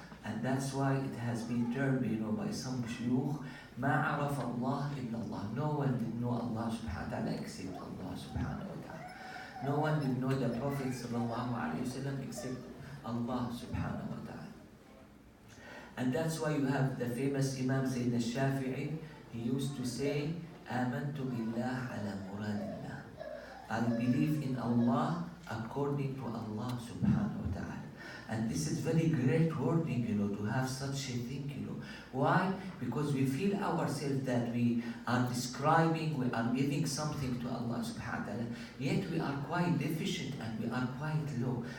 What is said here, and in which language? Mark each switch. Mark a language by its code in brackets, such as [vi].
[en] And that's why it has been termed, by some shuyukh, [ar] مَا عَرَفَ اللَّهِ إِلَّا اللَّهِ. [en] No one did know Allah subhanahu wa ta'ala except Allah subhanahu wa ta'ala. No one did know the Prophet sallallahu alayhi wa sallam except Allah subhanahu wa ta'ala. And that's why you have the famous Imam Sayyidina Shafi'i. He used to say, [ar] آمنت بالله على مراد الله. [en] I believe in Allah according to Allah subhanahu wa ta'ala. And this is very great wording, to have such a thing, Why? Because we feel ourselves that we are describing, we are giving something to Allah subhanahu wa ta'ala, yet we are quite deficient and we are quite low.